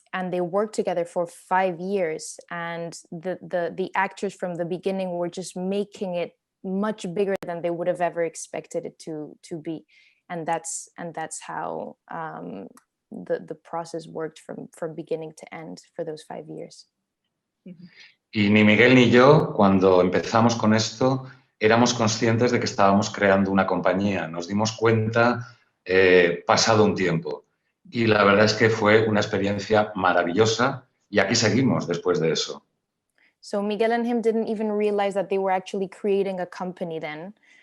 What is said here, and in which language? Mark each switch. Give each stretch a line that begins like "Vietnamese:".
English: they worked together for 5 years, and the actors from the beginning were just making it much bigger than they would have ever expected it to be, and that's how the process worked from beginning to end for those 5 years.
Spanish: Y ni Miguel ni yo, cuando empezamos con esto, éramos conscientes de que estábamos creando una compañía. Nos dimos cuenta pasado un tiempo. Y la verdad es que fue una experiencia maravillosa y aquí seguimos después de eso.
English: So Miguel and him didn't even realize that they were actually creating a company then.